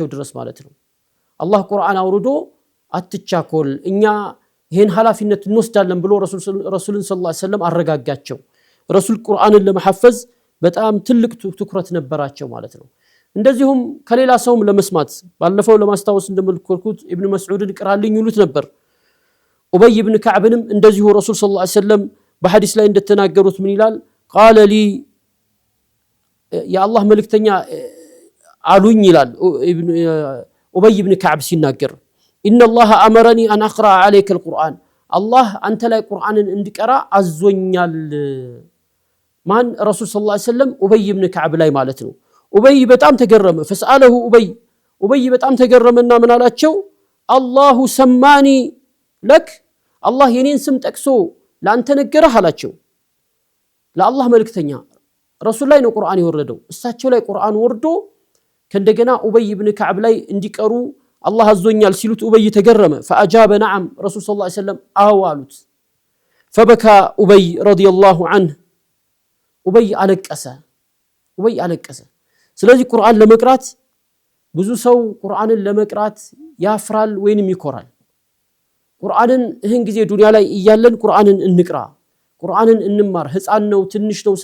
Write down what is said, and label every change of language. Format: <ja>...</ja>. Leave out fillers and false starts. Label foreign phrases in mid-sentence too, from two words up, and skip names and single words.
<am>ድረስ ማለት ነው አላህ ቁርአን አውርዶ አትቻኮል እኛ ይሄን ሐላፊነት እንወስዳለን ብሎ ረሱልን</am> <ar>صلى الله عليه وسلم</ar> <am>አረጋጋቸው ረሱል ቁርአንን ለማሐፈዝ በጣም ትልቅ ትኩረት ነበራቸው ማለት ነው እንደዚሁም ከሌላ ሰውም ለመስማት ባለፈው ለማስታወስ እንደምልኩት ኢብኑ መስዑድን ቅራልኝ ይሉት ነበር ኡበይ ኢብኑ ከዕብንም እንደዚሁ ረሱል</am> <ar>صلى الله عليه وسلم</ar> <am>በሐዲስ ላይ እንደተናገሩት ምን ይላል</am> <ar>قال لي</ar> <am>ያ አላህ መልእክተኛ አሉኝ ይላል ኡበይ ኢብኑ ከዕብ ሲናገር</am> <ar>ان الله امرني ان اقرا عليك القران الله انت لا</ar> <am>قرآن እንድቀራ አዞኛል ማን ረሱል</am> <ar>صلى الله عليه وسلم</ar> <am>ኡበይ ኢብኑ ከዕብ ላይ ማለት ነው ኡበይ በጣም ተገረመ فسأله ኡበይ በጣም ተገረመና ምን አላቸው</am> <ar>الله سماني لك الله</ar> <am>የኔን ስም ጠቅሶ ላንተ ነገረህ አላቸው ለአላህ መልእክተኛ ረሱል ላይ ነው ቁርአን የወረደው እሳቸው ላይ ቁርአን ወርዶ ከእንደገና ኡበይ ኢብኑ ከዕብ ላይ እንዲቀሩ الله አዞኛል ሲሉት ኡበይ ተገረመ</am> <ar>فاجاب نعم رسول صلى الله عليه وسلم</ar> <am>አዋሉት فبكى ኡበይ</am> <ar>رضي الله عنه</ar> <am>ኡበይ አለቀሰ ስለዚህ ቁርአን ለመቅራት ብዙ ሰው ቁርአንን ለመቅራት ያፍራል ወይንም ይኮራል ቁርአንን ይህን ጊዜ ዱንያ ላይ እያለን ቁርአንን እንቅራ ቁርአንን እንማር ህፃን ነው ትንሽ ነው</am>